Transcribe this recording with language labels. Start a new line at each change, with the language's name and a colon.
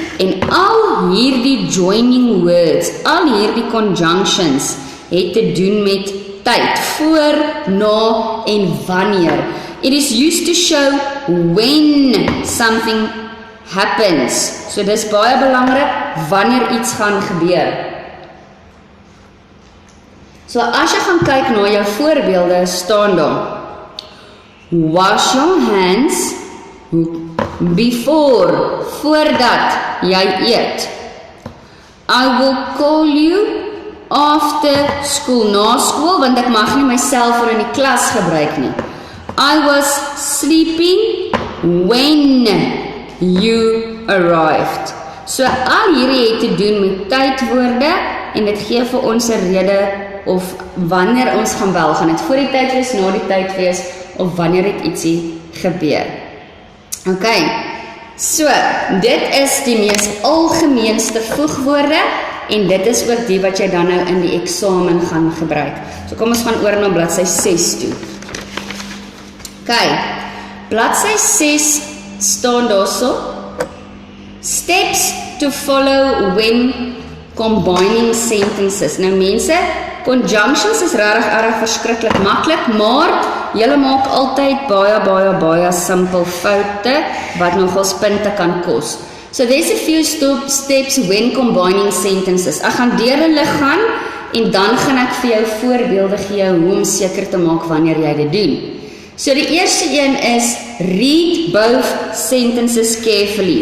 Afrikaans: En al hierdie joining words, al hierdie conjunctions het te doen met tyd, voor, na en wanneer.
English: It is used to show when something happens.
Afrikaans: So dis baie belangrik wanneer iets gaan gebeur. So as jy gaan kyk na jou voorbeelde, staan daar,
English: wash your hands before,
Afrikaans: voordat jy eet.
English: I will call you after school,
Afrikaans: na school, want ek mag nie my selfoon in die klas gebruik nie.
English: I was sleeping when you arrived.
Afrikaans: So al hierdie het te doen met tydwoorde en dit gee vir ons 'n rede of wanneer ons gaan bel, gaan dit voor die tyd wees, na die tyd wees of wanneer dit ietsie gebeur. Ok, so dit is die mees algemeenste voegwoorde en dit is ook die wat jy dan nou in die eksamen gaan gebruik. So kom ons gaan oor na bladsy 6 toe. Ok, bladsy 6 staan daarso,
English: steps to follow when combining sentences.
Afrikaans: Nou mense, conjunctions is regtig verskriklik maklik, maar julle maak altyd baie simpel foute wat nogals punte kan kos.
English: So there's a few steps when combining sentences.
Afrikaans: Ek gaan deur hulle gaan en dan gaan ek vir jou voorbeelde gee hoe om seker te maak wanneer jy dit doen. So die eerste een is
English: read both sentences carefully.